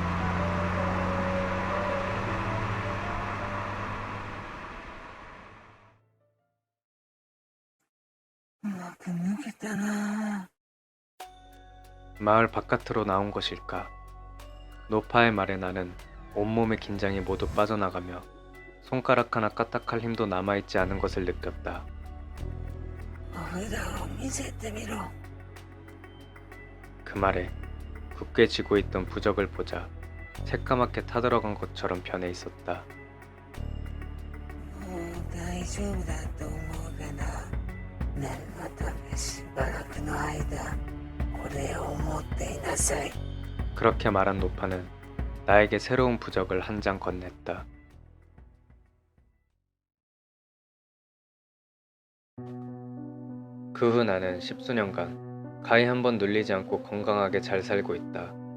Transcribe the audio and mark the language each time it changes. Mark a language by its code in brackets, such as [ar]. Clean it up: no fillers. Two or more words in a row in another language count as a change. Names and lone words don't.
[ko] 마을 바깥으로 나온 것일까? 노파의 말에 나는 온몸의 긴장이 모두 빠져나가며 손가락 하나 까딱할 힘도 남아있지 않은 것을 느꼈다. [ja] 札を見せてみろ。 [ko] 그 말에 굳게 쥐고 있던 부적을 보자 새까맣게 타들어간 것처럼 변해 있었다. [ja] もう大丈夫だと思うがな。念のためしばらくの間、これを持っていなさい。 [ko] 그렇게 말한 노파는 나에게 새로운 부적을 한 장 건넸다. 그 후 나는 10수년간 가히 한 번 눌리지 않고 건강하게 잘 살고 있다.